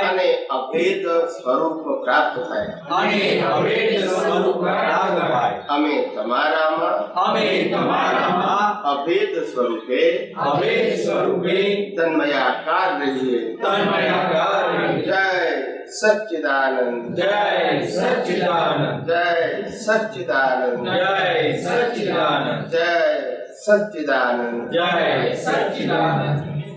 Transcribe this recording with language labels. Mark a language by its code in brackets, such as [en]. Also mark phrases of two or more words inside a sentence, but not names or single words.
[gu] અને અભેદ સ્વરૂપ પ્રાપ્ત થાય. અને અભેદ સ્વરૂપ પ્રાપ્ત થાય. અમે તમારામાં અમે તમારામાં અભેદ સ્વરૂપે અભેદ સ્વરૂપે તન્મયાકાર રહીએ. તન્મયાકાર રહીએ. જય सच्चिदानंद જય સચ્ચિદાનંદ જય સચ્ચિદાનંદ જય સચ્ચિદાનંદ જય સચ્ચિદાનંદ જય સચ્ચિદાનંદ